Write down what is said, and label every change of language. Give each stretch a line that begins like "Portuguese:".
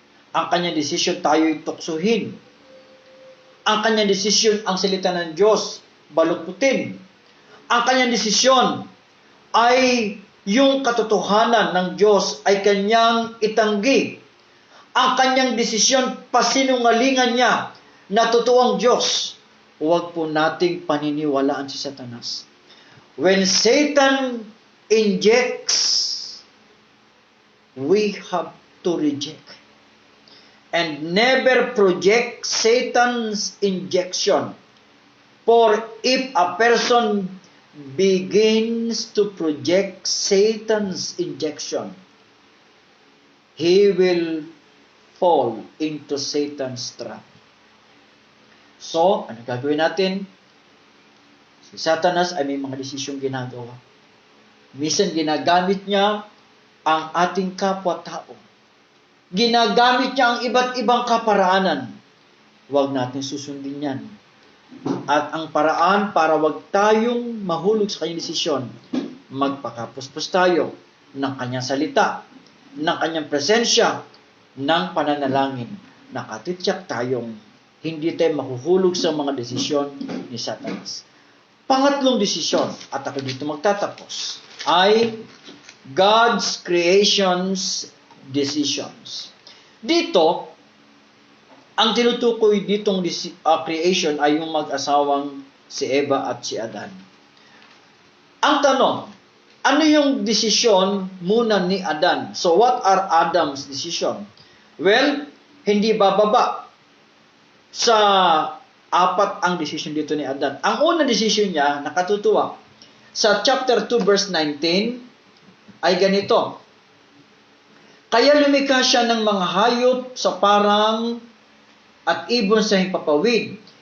Filipino: Ang kanyang decision tayo'y tuksuhin. Ang kanyang decision ang salita ng Diyos balututin. Ang kanyang desisyon ay yung katotohanan ng Diyos ay kanyang itanggi. Ang kanyang desisyon, pasinungalingan niya na totoong Diyos. Huwag po nating paniniwalaan si Satanas.
English: When Satan injects, we have to reject. And never project Satan's injection. For if a person begins to project Satan's injection, he will fall into Satan's trap.
Filipino: So, ano gagawin natin? Si Satanas ay may mga desisyong ginagawa. Minsan ginagamit niya ang ating kapwa-tao. Ginagamit niya ang iba't ibang kaparaanan. Huwag natin susundin yan. At ang paraan para wag tayong mahulog sa kanyang desisyon, magpakapuspos tayo ng kanyang salita, ng kanyang presensya, ng pananalangin. Nakatityak tayong hindi tayo mahuhulog sa mga desisyon ni Satanas. Pangatlong desisyon, at ako dito magtatapos, ay
English: God's creation's decisions.
Filipino: Dito, Ang tinutukoy ditong creation ay yung mag-asawang si Eva at si Adan. Ang tanong, ano yung desisyon muna ni Adan?
English: So what are Adam's decision?
Filipino: Well, hindi bababa sa apat ang desisyon dito ni Adan. Ang unang desisyon niya, nakatutuwa, sa chapter 2 verse 19, ay ganito. Kaya lumikha siya ng mga hayop sa parang at ibon sa himpapawid.